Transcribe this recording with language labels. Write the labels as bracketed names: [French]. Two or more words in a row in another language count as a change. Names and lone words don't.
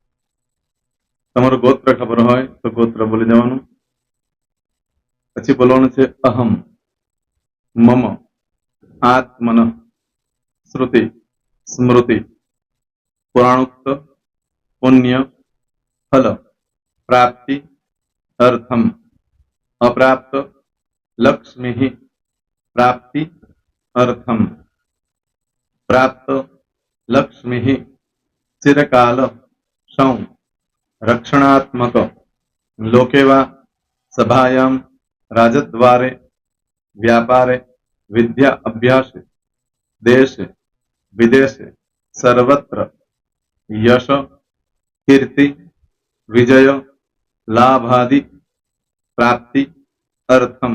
[Gujarati] તમારું ગોત્ર ખબર હોય તો ગોત્ર બોલી દેવાનું. પછી બોલવાનું છે [Sanskrit] अहम, मम, आत्मन, श्रुति, स्मृति, पुराणोक्त, पुण्य, फल, प्राप्ति, અર્થમ, अप्राप्त लक्ष्मी प्राप्ति अर्थम प्राप्त लक्ष्मी चिरकाल सौ रक्षणात्मक लोकेवा सभायां राजद्वारे व्यापारे विद्या अभ्यास देश विदेश सर्वत्र यश कीर्ति विजय लाभादि प्राप्ति अर्थम